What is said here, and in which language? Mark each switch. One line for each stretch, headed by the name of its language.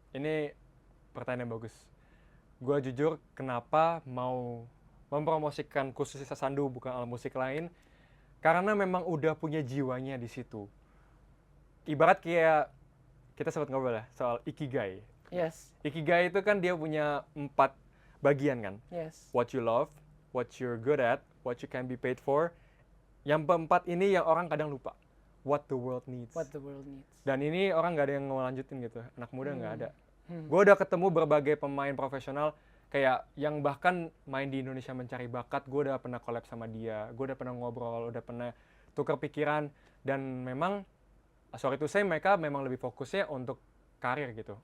Indonesian: Ini pertanyaan yang bagus. Gue jujur, kenapa mau mempromosikan khususnya Sasando bukan alat musik lain? Karena memang udah punya jiwanya di situ. Ibarat kayak kita sempat ngobrol ya soal ikigai.
English: Yes.
Indonesian: Ikigai itu kan dia punya 4 bagian kan.
English: Yes. What you love, what you're good at, what you can be paid for.
Indonesian: Yang keempat ini yang orang kadang lupa.
English: What the world needs. What the world needs.
Indonesian: Dan ini orang nggak ada yang mau lanjutin gitu. Anak muda nggak ada. Gue udah ketemu berbagai pemain profesional kayak yang bahkan main di Indonesia Mencari Bakat. Gue udah pernah collab sama dia. Gue udah pernah ngobrol, udah pernah tukar pikiran. Dan memang,
English: sorry to say,
Indonesian: mereka memang lebih fokusnya untuk karir gitu.